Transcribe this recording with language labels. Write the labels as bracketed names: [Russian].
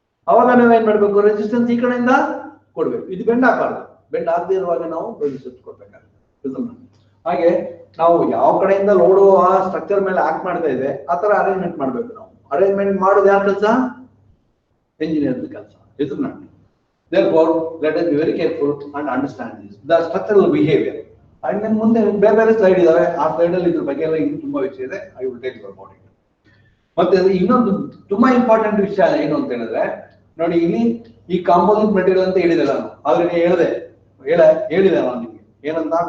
[Kannada] ಅವಾಗ ನಾವೇನ್ ಮಾಡ್ಬೇಕು, ರೆಸಿಸ್ಟೆನ್ಸ್ ಈ ಕಡೆಯಿಂದ ಕೊಡ್ಬೇಕು. ಇದು ಬೆಂಡ್ ಆಗಬಾರ್ದು. ಬೆಂಡ್ ಆಗದೆ ಇರುವಾಗ ನಾವು ರೆಸಿಸ್ಟೆನ್ಸ್ ಕೊಡ್ಬೇಕಾಗುತ್ತೆ. ಹಾಗೆ ನಾವು ಯಾವ ಕಡೆಯಿಂದ ಲೋಡು ಆ ಸ್ಟ್ರಕ್ಚರ್ ಮೇಲೆ ಆಕ್ಟ್ ಮಾಡ್ತಾ ಇದೆ ಆ ತರ ಅರೇಂಜ್ಮೆಂಟ್ ಮಾಡ್ಬೇಕು. ನಾವು ಅರೇಂಜ್ಮೆಂಟ್ ಮಾಡೋದು ಯಾರ ಕೆಲಸ, engineer ಕೆಲಸ. [English] Is it not? Therefore, let us be very careful and understand this. The structural behavior. And then [Kannada] ಮುಂದೆ ಬೇರೆ ಬೇರೆ ಸ್ಲೈಡ್ ಇದಾವೆ. ಆ ಸ್ಲೈಡ್ ಅಲ್ಲಿ ಇದ್ರ ಬಗ್ಗೆ ಎಲ್ಲ ಇನ್ನೂ ತುಂಬಾ ವಿಷಯ ಇದೆ. [English] I will tell you about it. [Kannada] ಮತ್ತೆ ಇನ್ನೊಂದು ತುಂಬಾ ಇಂಪಾರ್ಟೆಂಟ್ ವಿಷಯ ಏನು ಅಂತ ಹೇಳಿದ್ರೆ ನೋಡಿ, ಇಲ್ಲಿ ಈ ಕಾಂಪೋಸಿಟ್ ಮೆಟೀರಿಯಲ್ ಅಂತ ಹೇಳಿದೆ ನಾನು ಆಲ್ರೆಡಿ ಹೇಳಿದೆ ನಾನು ನಿಮಗೆ ಏನಂತ.